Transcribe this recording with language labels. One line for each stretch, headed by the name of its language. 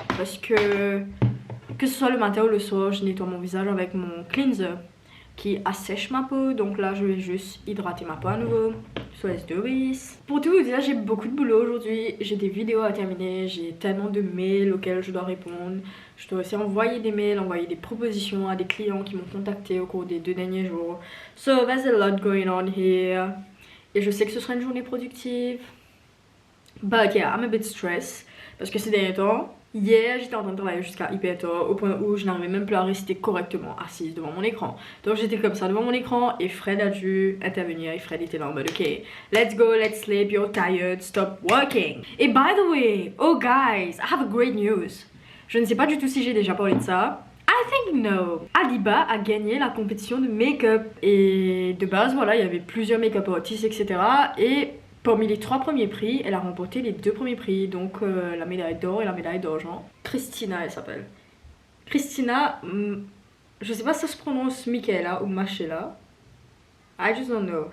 French: Parce que ce soit le matin ou le soir, je nettoie mon visage avec mon cleanser qui assèche ma peau. Donc là, je vais juste hydrater ma peau à nouveau.
English: So let's do this.
French: Pour tout vous dire, j'ai beaucoup de boulot aujourd'hui. J'ai des vidéos à terminer. J'ai tellement de mails auxquels je dois répondre. Je dois aussi envoyer des mails, envoyer des propositions à des clients qui m'ont contacté au cours des 2 derniers jours.
English: So there's a lot going on here.
French: Et je sais que ce sera une journée productive.
English: But yeah, I'm a bit stressed.
French: Parce que ces derniers temps, Hier, j'étais en train de travailler jusqu'à hyper tard, au point où je n'arrivais même plus à rester correctement assise devant mon écran. Donc j'étais comme ça devant mon écran et Fred a dû intervenir et Fred était là en mode
English: ok, let's go, let's sleep, you're tired, stop working. Et by the way, oh guys, I have a great news.
French: Je ne sais pas du tout si j'ai déjà parlé de ça.
English: I think no.
French: Adiba a gagné la compétition de make-up et de base voilà, il y avait plusieurs make-up artistes etc. Et parmi les 3 premiers prix, elle a remporté les 2 premiers prix, donc la médaille d'or et la médaille d'argent. Christina, elle s'appelle. Christina, je sais pas si ça se prononce Michaela ou Machela.
English: I just don't know.